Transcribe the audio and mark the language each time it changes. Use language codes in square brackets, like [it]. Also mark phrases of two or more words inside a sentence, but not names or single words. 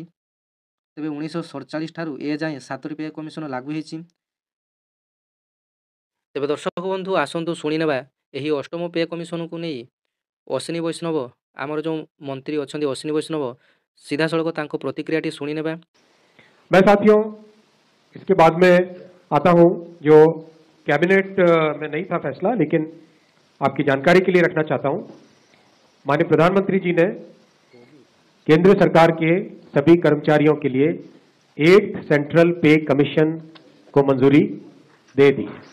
[or] ତେବେ 1947 ଠାରୁ ଏଯାଏଁ 7ଟି [en] pay commission [or] ଲାଗୁ ହୋଇଛି। ତେବେ ଦର୍ଶକ ବନ୍ଧୁ ଆସନ୍ତୁ ଶୁଣିନେବା ଏହି ଅଷ୍ଟମ [en] pay commission [or] ନେଇ ଅଶ୍ୱିନୀ ବୈଷ୍ଣବ, ଆମର ଯେଉଁ ମନ୍ତ୍ରୀ ଅଛନ୍ତି ଅଶ୍ୱିନୀ ବୈଷ୍ଣବ, ସିଧାସଳଖ ତାଙ୍କ ପ୍ରତିକ୍ରିୟାଟି ଶୁଣିନେବା। [hi] मैं साथियों इसके बाद में आता हूं जो कैबिनेट में नहीं था फैसला, लेकिन आपकी जानकारी के लिए रखना चाहता हूं। माननीय प्रधानमंत्री जी ने केंद्र सरकार के सभी कर्मचारियों के लिए [en] 8th Central Pay Commission [hi] को मंजूरी दे दी।